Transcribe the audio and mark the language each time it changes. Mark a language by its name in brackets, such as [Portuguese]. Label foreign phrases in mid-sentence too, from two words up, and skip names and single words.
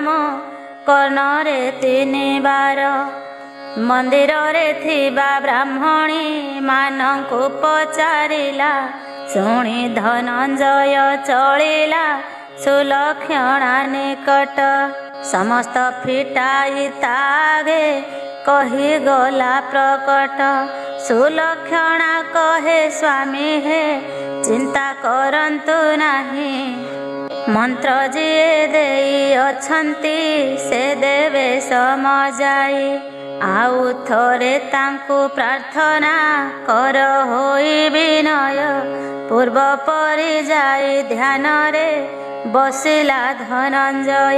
[Odia] କର୍ଣ୍ଣରେ 3 ବାର ମନ୍ଦିର ରେ ଥିବା ବ୍ରାହ୍ମଣୀ ମାନଙ୍କୁ ପଚାରିଲା ଶୁଣି ଧନଞ୍ଜୟ ଚଳିଲା ସୁଲକ୍ଷଣା ନିକଟ ସମସ୍ତ ଫିଟାଇ ତାଗେ କହି ଗଲା ପ୍ରକଟ ସୁଲକ୍ଷଣା କହେ ସ୍ୱାମୀ ହେ ଚିନ୍ତା କରନ୍ତୁ ନାହିଁ। ମନ୍ତ୍ର ଯିଏ ଦେଇ ଅଛନ୍ତି ସେ ଦେବେ ସମଜାଇ। ଆଉ ଥରେ ତାଙ୍କୁ ପ୍ରାର୍ଥନା କର ହୋଇ ବିନୟ। ପୂର୍ବ ପରି ଯାଇ ଧ୍ୟାନରେ ବସିଲା ଧନଞ୍ଜୟ।